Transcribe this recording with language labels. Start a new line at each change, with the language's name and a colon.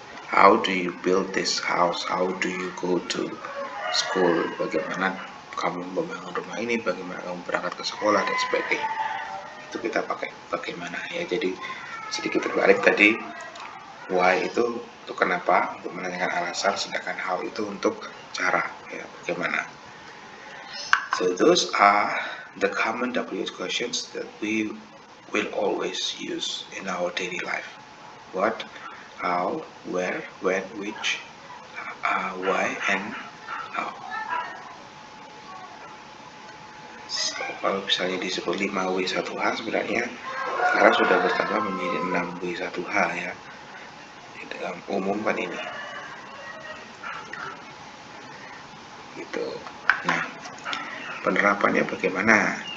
English: How do you build this house? How do you go to school?
Indonesian: Bagaimana kamu membangun rumah ini? Bagaimana kamu berangkat ke sekolah dan sebagainya? Itu kita pakai bagaimana ya. Jadi sedikit terbalik tadi. Why itu untuk kenapa, untuk menanyakan alasan, sedangkan how itu untuk cara ya, bagaimana.
English: So those are the common WH questions that we will always use in our daily life. What, how, where, when, which, why, and how.
Indonesian: So, kalau misalnya disebut 5W1H sebenarnya sekarang sudah bertambah menjadi 6W1H ya. Dalam umum kan ini. Gitu. Nah, penerapannya bagaimana?